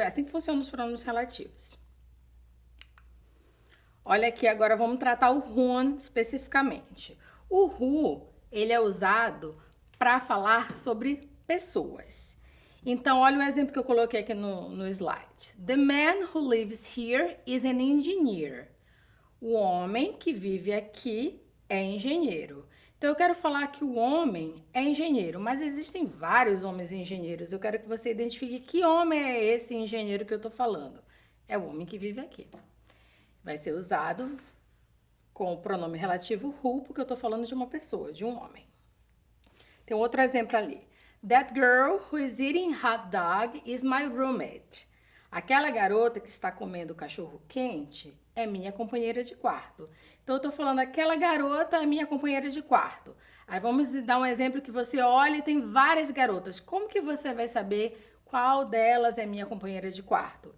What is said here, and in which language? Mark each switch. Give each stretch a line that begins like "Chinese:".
Portuguese: É assim que funcionam os pronomes relativos. Olha aqui, agora vamos tratar o who especificamente. O who, ele é usado para falar sobre pessoas. Então, olha o exemplo que eu coloquei aqui no slide.
English: The man who lives here is an engineer.
Portuguese: O homem que vive aqui é engenheiro. Então, eu quero falar que o homem é engenheiro, mas existem vários homens engenheiros. Eu quero que você identifique que homem é esse engenheiro que eu estou falando. É o homem que vive aqui. Vai ser usado com o pronome relativo who, porque eu estou falando de uma pessoa, de um homem. Tem outro exemplo ali.
English: That girl who is eating hot dog is my roommate.
Portuguese: Aquela garota que está comendo cachorro quente é minha companheira de quarto. Então, eu estou falando aquela garota é minha companheira de quarto. Aí, vamos dar um exemplo que você olha e tem várias garotas. Como que você vai saber qual delas é minha companheira de quarto?